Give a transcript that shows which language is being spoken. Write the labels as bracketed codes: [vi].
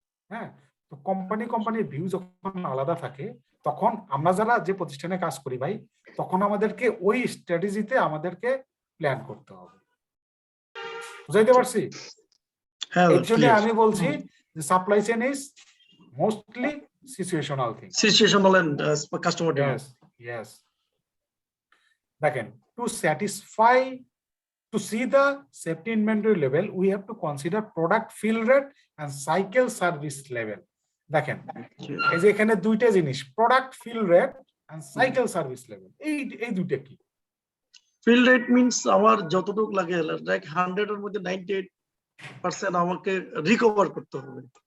[bn] হ্যাঁ, তো কোম্পানির ভিউ যখন আলাদা থাকে, তখন আমরা যারা যে প্রতিষ্ঠানে কাজ করি ভাই, তখন আমাদেরকে ওই স্ট্র্যাটেজিতে আমাদেরকে প্ল্যান করতে হবে। বুঝাইতে পারছি? এর জন্য আমি বলছি যে [en] Supply chain is mostly situational thing. Situational and customer demand. Yes. Again, to satisfy, to see the safety inventory level, we have to consider product fill rate and cycle service level. [bn] দেখেন, এই যে এখানে দুইটা জিনিস, [en] product fill rate and cycle service level, [bn] এই দুইটা কি? [en] fill rate means [bn] আমার যতটুকু লাগে, লাইক 100 এর মধ্যে 98% আমাকে রিকভার করতে হবে।